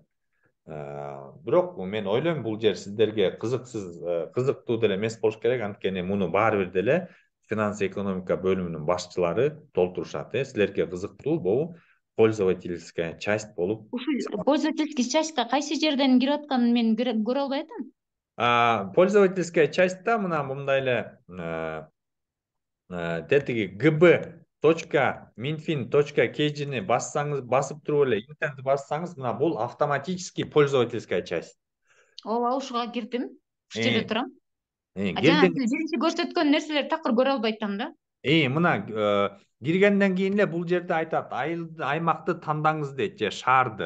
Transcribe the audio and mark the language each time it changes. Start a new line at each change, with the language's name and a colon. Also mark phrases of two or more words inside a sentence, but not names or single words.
Kyrgyz: Бирок мен ойлойм бул жер сиздерге кызыктуу деле эмес болуш керек, анткени муну баары бир деле финанс экономика бөлүмүнүн башчылары толтурушат. Силерге кызыктуу бул
Russian: пользовательская часть
Kyrgyz: болуп. Ушул
Russian: пользовательский частька
Kyrgyz: кайсы жерден кирип атканын мен көрө албай атам.
Russian: Пользовательская частьта
Kyrgyz: мына мындай эле тетиги gb.minfin.kg'ni басып туруп эле интернет бассаңыз, мына бул
Russian: автоматический пользовательская часть.
Kyrgyz: Ооба, ушуга кирдим. Ушул жерде турам. Жана Келген сиз биринчи көрсөткөн нерселерди такыр көрө албай атам да. мына киргенден кийин эле бул жерде айтат, аймакты тандаңыз дейт, же шаарды.